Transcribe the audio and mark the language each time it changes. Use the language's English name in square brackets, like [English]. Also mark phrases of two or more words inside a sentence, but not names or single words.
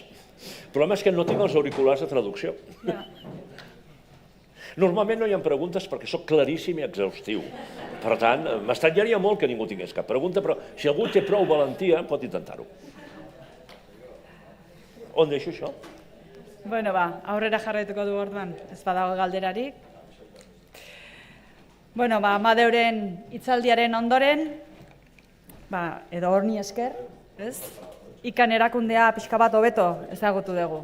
[Catalan] El problema és que no tinc els auriculars de traducció. Normalment no hi ha preguntes perquè sóc claríssim i exhaustiu. Per tant, m'estranyaria molt que ningú tingués cap pregunta, però si algú té prou valentia, pot intentar-ho. On deixo això? [Basque] Bueno, aurrera jarraituko du orduan, ez badago galderarik. Bueno, Amadeuren hitzaldiaren ondoren, edo horni esker, ez? ICANN erakundea pixka bat hobeto ezagutu dugu.